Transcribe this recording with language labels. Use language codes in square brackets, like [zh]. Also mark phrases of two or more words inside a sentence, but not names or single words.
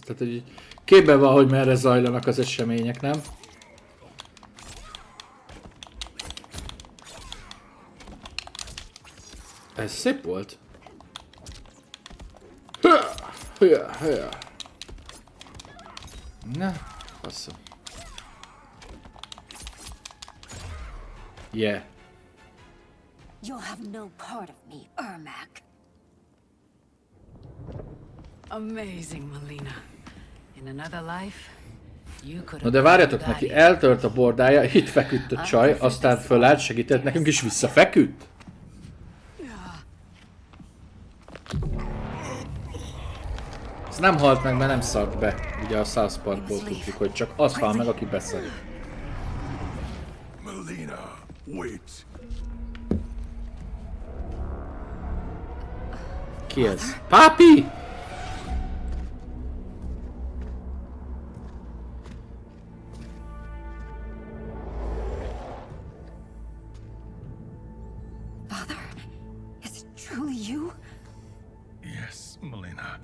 [hu] Tehát, hogy képben van, hogy merre zajlanak az események, nem? Ez szép volt. Na, faszom. [en] Yeah. You'll have no part of me, Ermac. Amazing, Melina. In another life, you could. [hu] Na de várjatok, neki eltört a bordája, itt feküdt a csaj, aztán fölállt, segített nekünk és visszafeküdt? Ez nem halt meg, mert nem szart be. Ugye a South Parkból tudjuk, hogy csak az hal meg, aki beszél. [en] Melina, wait. [hu] Ki ez? Papi! [en] Father, is it truly you? Yes, Melina.